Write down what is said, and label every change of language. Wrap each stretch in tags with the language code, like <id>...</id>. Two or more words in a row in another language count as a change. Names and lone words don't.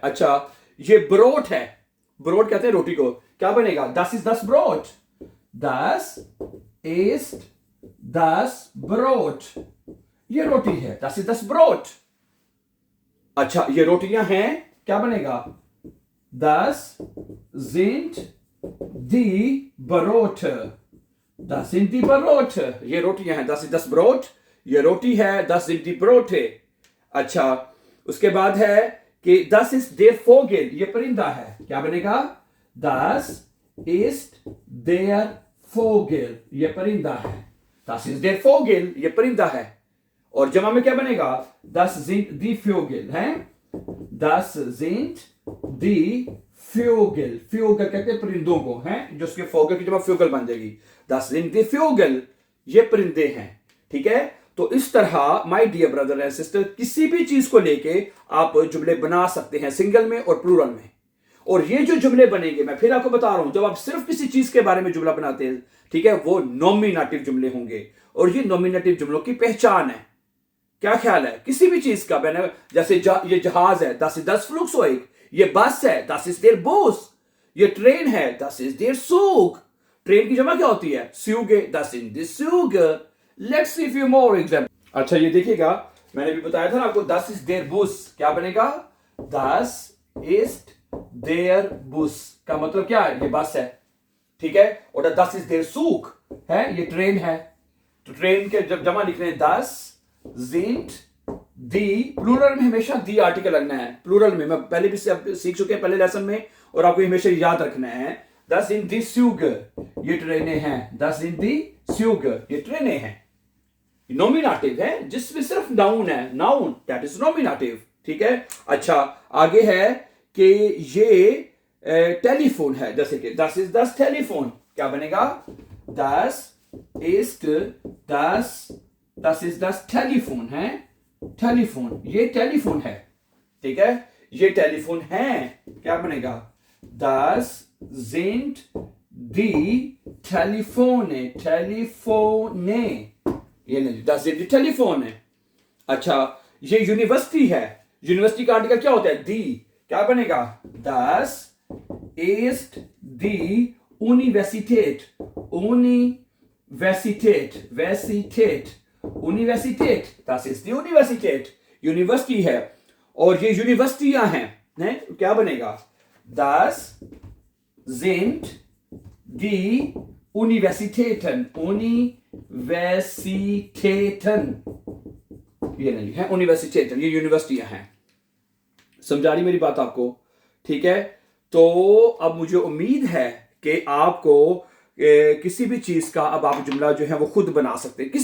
<hi>अच्छा, ये ब्रोट है, ब्रोट कहते हैं रोटी को, क्या बनेगा,</hi> <de>das ist das Brot, das ist das Brot,</de> <hi>ये रोटी है,</hi> <de>das ist das Brot.</de> <hi>अच्छा, ये रोटियां हैं, क्या बनेगा,</hi> <de>das sind die Brote, das sind die Brote,</de> <hi>ये रोटियां हैं,</hi> <de>das ist das Brot,</de> <hi>ये रोटी है,</hi> <de>das sind die Brote।</de> <hi>अच्छा, उसके बाद है कि</hi> <de>das ist der Vogel,</de> <hi>ये परिंदा है, क्या बनेगा?</hi> <de>Das ist der Vogel,</de> <hi>ये परिंदा है।</hi> <de>Das ist der Vogel,</de> <hi>ये परिंदा है। और जमा में क्या बनेगा?</hi> <de>Das sind die Vögel, हैं? Das sind die Vögel, Vögel</de> <hi>कहते हैं परिंदों को,</hi> <de>हैं?</de> <hi>जो उसके Vogel की जमा Vögel बन जाएगी।</hi> <de>Das sind die Vögel,</de> <hi>ये परिंदे हैं, ठीक है? तो इस तरह</hi> <en>my dear brother and sister</en> <hi>किसी भी चीज को लेके आप जुमले बना सकते हैं, सिंगल में और प्लूरल में। और ये जो जुमले बनेंगे, मैं फिर आपको बता रहा हूं, जब आप सिर्फ किसी चीज के बारे में जुमला बनाते हैं, ठीक है, वो नॉमिनेटिव जुमले होंगे। और ये नॉमिनेटिव जुमलों की पहचान है। क्या ख्याल है? किसी भी चीज का, मैंने जैसे ये जहाज है,</hi> <de>das ist das Flugzeug,</de> <hi>ये बस है,</hi> <de>das ist der Bus,</de> <hi>ये ट्रेन है,</hi> <de>das ist der Zug।</de> <hi>ट्रेन की जमा क्या होती है?</hi> <de>Züge, das sind die Züge।</de> <en>Let's see few more examples।</en> <hi>अच्छा, ये देखिएगा, मैंने भी बताया था ना आपको,</hi> <de>das ist der Bus,</de> <hi>क्या बनेगा?</hi> <de>Das ist der Bus</de> <hi>का मतलब क्या है? ये बस है, ठीक है। और</hi> <de>das ist der Zug</de> <hi>है, ये ट्रेन है। तो ट्रेन के जब जमा लिखने हैं,</hi> <de>das sind die,</de> <hi>प्लूरल में हमेशा दी आर्टिकल लगना है। प्लूरल में मैं पहले भी सीख चुके हैं पहले लेसन में, और आपको हमेशा याद रखना है।</hi> <de>das sind die Züge,</de> <hi>ये ट्रेनें हैं।</hi> <de>das sind die Züge,</de> <hi>ये ट्रेनें हैं। नॉमिनेटिव है, जिसमें सिर्फ नाउन है, नाउन,</hi> <en>that is nominative,</en> <hi>ठीक है। अच्छा, आगे है कि ये टेलीफोन है, जैसे कि</hi> <de>das ist das Telefon,</de> <hi>क्या बनेगा?</hi> <de>das ist das Telefon</de> <hi>है, टेलीफोन, ये टेलीफोन है, ठीक है, ये टेलीफोन है, क्या बनेगा?</hi> <de>das sind die Telefone,</de> <hi>टेलीफोने, ये नहीं,</hi> <de>das sind die Telefone।</de> <hi>अच्छा, ये यूनिवर्सिटी है, यूनिवर्सिटी का आर्टिकल क्या होता है? दी, क्या बनेगा?</hi> <de>das ist die Universität, Universität, das ist die Universität,</de> <hi>यूनिवर्सिटी है। और ये यूनिवर्सिटियां हैं, क्या बनेगा?</hi> <de>das sind die Universitäten,</de> <hi>ये नहीं है, यूनिवर्सिटेटन, ये यूनिवर्सिटियां हैं। समझा रही मेरी बात आपको? ठीक है। तो अब मुझे उम्मीद है कि आपको किसी भी चीज का अब आप जुमला जो है वो खुद बना सकते हैं।</hi>